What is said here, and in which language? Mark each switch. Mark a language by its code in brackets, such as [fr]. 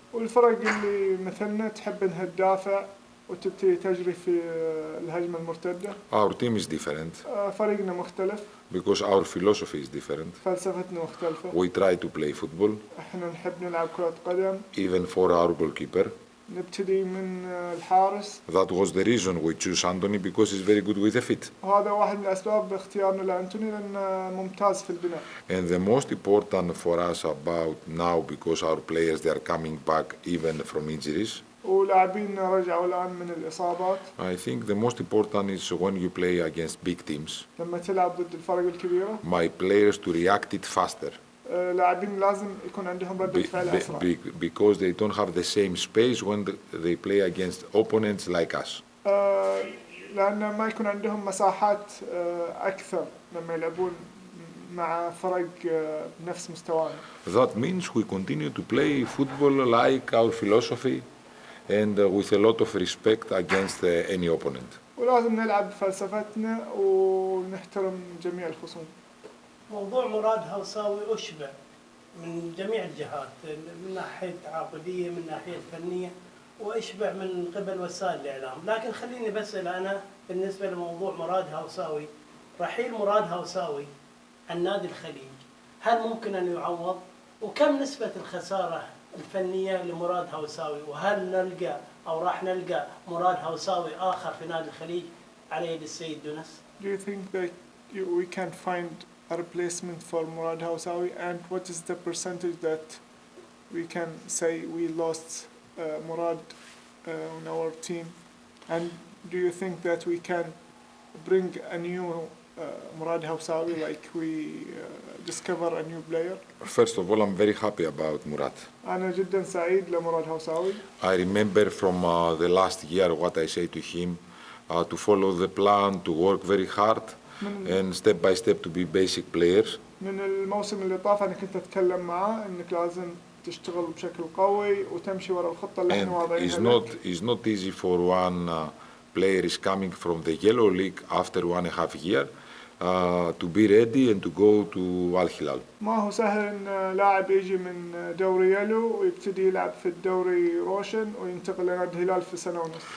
[ar] والفرق اللي مثلنا تحب انها تدافع وتبتدي تجري في الهجمة المرتدة. [en] Our team is different. [ar] فريقنا مختلف. [en] Because our philosophy is different. [ar] فلسفتنا مختلفة. [en] We try to play football. [ar] احنا نحب نلعب كرة قدم. [en] Even for our goalkeeper. [ar] نبتدي من الحارس. [en] That was the reason we choose Anthony, because he's very good with the feet. [ar] وهذا واحد من الأسباب باختيارنا لأنتوني لأنه ممتاز في البناء. [en] And the most important for us about now, because our players they are coming back even from injuries. [ar] ولاعبينا رجعوا الآن من الإصابات. [en] I think the most important is when you play against big teams. [ar] لما تلعب ضد الفرق الكبيرة. [en] My players to react it faster. [ar] لاعبين لازم يكون عندهم ردة فعل أسرع. [en] Because they don't have the same space when they play against opponents like us. [ar] لأن ما يكون عندهم مساحات أكثر لما يلعبون مع فرق بنفس مستوانا. [en] That means we continue to play football like our philosophy and with a lot of respect against any opponent. [ar] ولازم نلعب فلسفتنا ونحترم جميع الخصوم. موضوع مراد هوساوي أشبع من جميع الجهات، من ناحية تعاقدية، من ناحية فنية، وأشبع من قبل وسائل الإعلام. لكن خليني بسأل أنا بالنسبة لموضوع مراد هوساوي، رحيل مراد هوساوي عن نادي الخليج، هل ممكن أن يعوض؟ وكم نسبة الخسارة الفنية لمراد هوساوي؟ وهل نلقى أو راح نلقى مراد هوساوي آخر في نادي الخليج على يد السيد دونيس؟ [en] Do you think that we can find a replacement for Murad Hawsawi, and what is the percentage that we can say we lost Murad on our team, and do you think that we can bring a new Murad Hawsawi, like we discover a new player? First of all, I'm very happy about Murat. [ar] أنا جدا سعيد لمراد هوساوي. [en] I remember from the last year what I say to him, to follow the plan, to work very hard, and step by step to be basic players. [ar] من الموسم اللي طاف أنا كنت أتكلم معاه إنك لازم تشتغل بشكل قوي وتمشي ورا الخطة اللي احنا [en] And [ar] واضعينها لك. [en] it's not easy for one player is coming from the yellow league after 1.5 years to be ready and to go to Al Hilal. [ar] ما هو سهل إن لاعب يجي من دوري يلو ويبتدي يلعب في الدوري روشن وينتقل لنادي الهلال في سنة ونص.